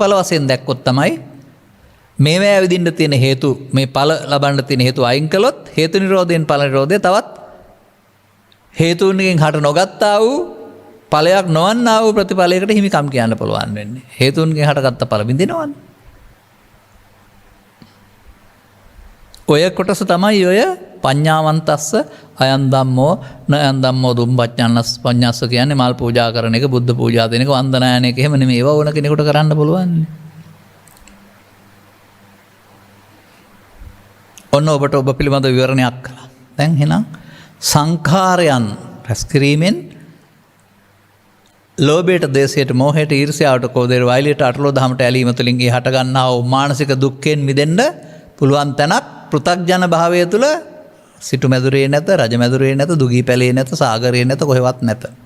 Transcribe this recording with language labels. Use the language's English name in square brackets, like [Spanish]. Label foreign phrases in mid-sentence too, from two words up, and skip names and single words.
[Sinhala] ඒක හේතුඵල වශයෙන් දැක්කොත් තමයි මේවා ඇවිදින්න තියෙන හේතු මේ ඵල ලබන්න තියෙන හේතු අයින් කළොත් හේතු නිරෝධයෙන් ඵල නිරෝධය තවත් හේතුන්ගෙන් හට නොගත්තා වූ ඵලයක් නොවන්නා වූ ප්‍රතිඵලයකට හිමිකම් කියන්න පුළුවන් වෙන්නේ. හේතුන්ගෙන් හටගත්ත ඵල බින්දිනවනේ. ඔය කොටස තමයි ඔය [Pali] පඤ්ඤාවන්තස්ස අයන් ධම්මෝ නයන් ධම්මෝ දුම්පඤ්ඤන්නස් පඤ්ඤස්ස [Sinhala] කියන්නේ මල් පූජා කරන එක, බුද්ධ පූජා දෙන එක, වන්දනායන එක. එහෙම නෙමෙයි. ඒවා ඕන කෙනෙකුට කරන්න පුළුවන්. ඔන්න ඔබට ඔබ පිළිබඳ විවරණයක් කළා. දැන් එහෙනම් සංඛාරයන් රැස් කිරීමෙන් ලෝභයට, ද්වේෂයට, මෝහයට, ඊර්ෂ්‍යාවට, ක්‍රෝධයට, වෛරයට, අටලෝ දහමට ඇලීම තුළින් ඒ හට ගන්නා වූ මානසික දුක්ඛයෙන් මිදෙන්න පුළුවන් තැනක් පෘථග්ජන භාවය තුළ සිටු මැදුරේ නැත, රජ මැදුරේ නැත, දුගී පැලේ නැත, සාගරේ නැත, කොහෙවත් නැත.